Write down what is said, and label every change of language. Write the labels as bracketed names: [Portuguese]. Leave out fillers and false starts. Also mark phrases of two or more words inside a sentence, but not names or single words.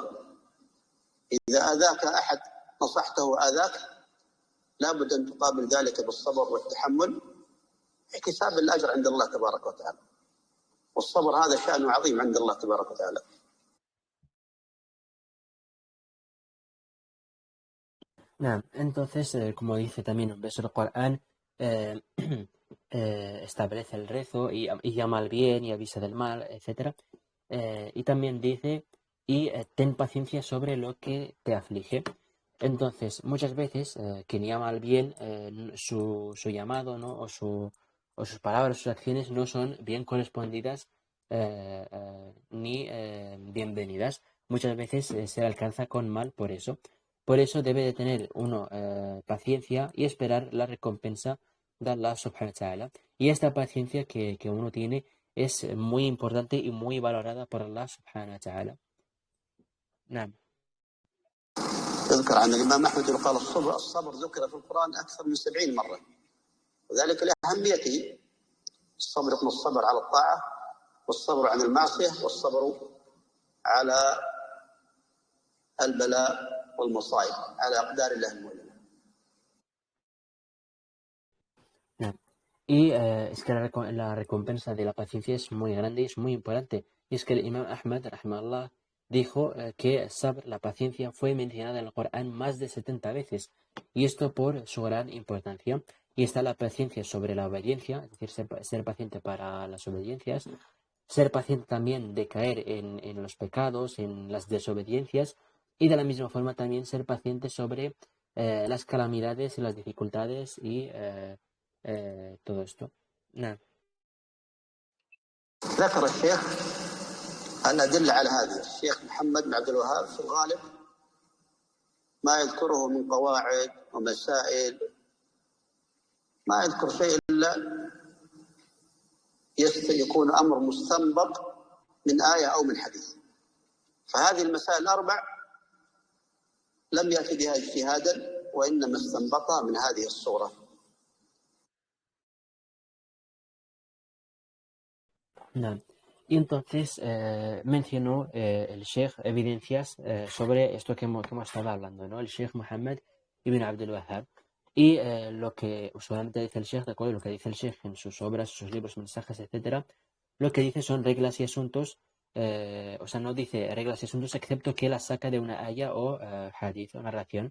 [Arabic] إذا آذاك أحد نصحته وآذاك لابد أن تقابل ذلك بالصبر والتحمل احتساب الأجر عند الله تبارك وتعالى، والصبر هذا شأنه عظيم عند الله تبارك وتعالى. نعم. [Spanish] Entonces, como dice también un verso del Corán, establece el rezo y llama al bien y avisa del mal, etc. Y también dice, y ten paciencia sobre lo que te aflige. Entonces, muchas veces quien llama al bien, su llamado, ¿no? o sus palabras, sus acciones no son bien correspondidas ni bienvenidas. Muchas veces se alcanza con mal por eso. Por eso debe de tener uno paciencia y esperar la recompensa de Allah [Arabic] سبحانه وتعالى. [Spanish] Y esta paciencia que uno tiene es muy importante y muy valorada por Allah [Arabic] سبحانه وتعالى. نعم. يذكر عن الإمام أحمد قال الصبر ذكر في القرآن أكثر من 70 مرة، وذلك لأهميته. الصبر يكون الصبر على الطاعة، والصبر عن المعصية، والصبر على البلاء والمصائب، على أقدار الله المؤلمة. نعم. [Spanish] Y es que la recompensa de la paciencia es muy grande y es muy importante. Y es que el Imam Ahmad, rahimahullah, dijo que sabr, la paciencia, fue mencionada en el Corán más de 70 veces. Y esto por su gran importancia. Y está la paciencia sobre la obediencia, es decir, ser paciente para las obediencias. Ser paciente también de caer en los pecados, en las desobediencias. Y de la misma forma también ser paciente sobre las calamidades y las dificultades y todo esto. [Arabic] نعم. ذكر الشيخ الأدلة على هذه. الشيخ محمد بن عبد الوهاب في الغالب ما يذكره من قواعد ومسائل، ما يذكر شيء إلا يكون أمر مستنبط من آية أو من حديث. فهذه المسائل الأربع لم يأتي بها اجتهادا، وإنما استنبطها من هذه الصورة. نعم. [Spanish] Y entonces mencionó el Sheikh evidencias sobre esto que hemos estado hablando, ¿no? El Sheikh Muhammad ibn Abdul Wahhab. Y lo que usualmente dice el Sheikh, de acuerdo, lo que dice el Sheikh en sus obras, sus libros, mensajes, etcétera, lo que dice son reglas y asuntos, o sea, no dice reglas y asuntos excepto que las saca de una aya o hadith, o narración.